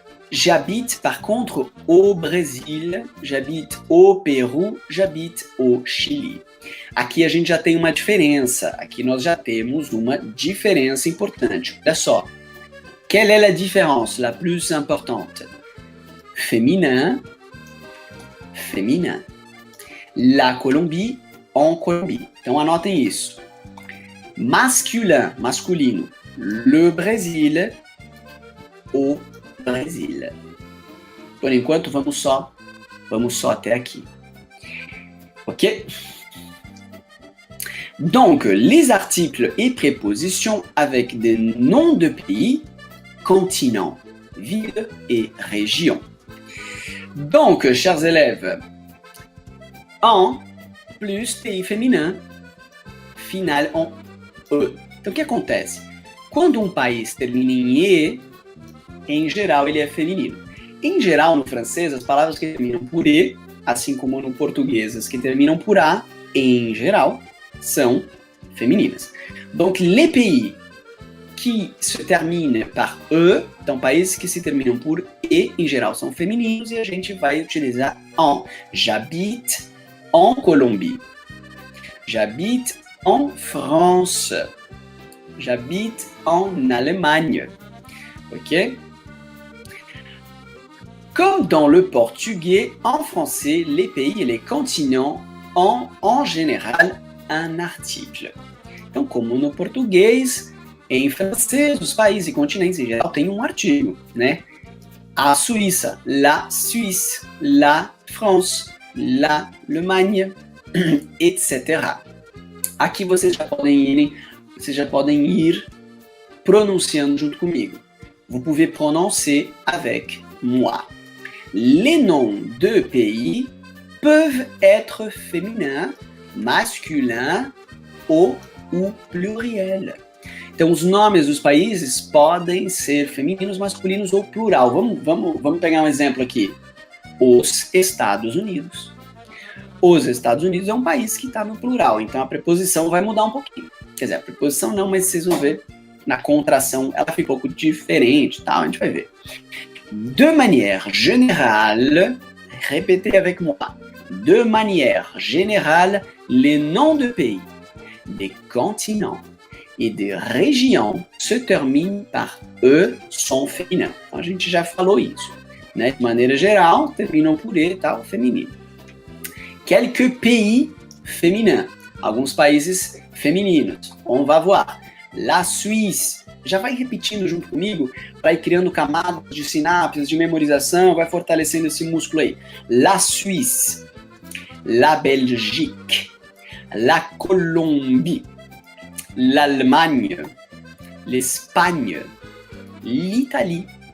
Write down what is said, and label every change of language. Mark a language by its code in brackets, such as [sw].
[fr] J'habite, par contre, au Brésil. J'habite au Peru. J'habite au Chili. [pt] Aqui a gente já tem uma diferença. Aqui nós já temos uma diferença importante. Olha só. [fr] Quelle est la différence la plus importante? Féminin. Féminin. La Colombie, en Colombie. [pt] Então anotem isso. Masculin, masculino. [fr] Le Brésil, au Brésil. [pt] Por enquanto, vamos só até aqui. Ok? [fr] Donc, les articles et prépositions avec des noms de pays, continents, villes et régions. Donc, chers élèves, en plus pays féminin, final en E. [pt] Então, o que acontece? Quando um país termina em E, em geral, ele é feminino. Em geral, no francês, as palavras que terminam por E, assim como no português, as que terminam por A, em geral, são femininas. [fr] Donc, les pays qui se terminam par E, [pt] então países que se terminam por E, em geral, são femininos, e a gente vai utilizar en. [fr] J'habite en Colombie. J'habite en France. J'habite en Allemagne. Ok? Comme dans le portugais, en français, les pays et les continents ont en général un article. [pt] Então, como no português, em francês, os países e continentes em geral têm um artigo, né? A Suíça, [fr] la Suisse, la France, la Allemagne, etc. [pt] Aqui vocês já podem ir pronunciando junto comigo. [fr] Vous pouvez prononcer avec moi. Les noms de pays peuvent être féminins, masculins ou pluriel. [pt] Então, os nomes dos países podem ser femininos, masculinos ou plural. Vamos pegar um exemplo aqui. Os Estados Unidos. Os Estados Unidos é um país que está no plural, então a preposição vai mudar um pouquinho. Quer dizer, a preposição não, mas vocês vão ver na contração, ela fica um pouco diferente, tá? A gente vai ver. [fr] De manière générale, répétez avec moi. De manière générale, les noms de pays, des continents et des régions se terminent par E, som féminin. [pt] Então, a gente já falou isso. né? De maneira geral, terminam por E, tal, feminino. [fr] Quelques pays féminins. [pt] Alguns países femininos. [fr] On va voir. La Suisse. [pt] Já vai repetindo junto comigo, vai criando camadas de sinapses, de memorização, vai fortalecendo esse músculo aí. [fr] La Suisse. La Belgique. La Colombie. L'Allemagne. L'Espagne. L'Italie.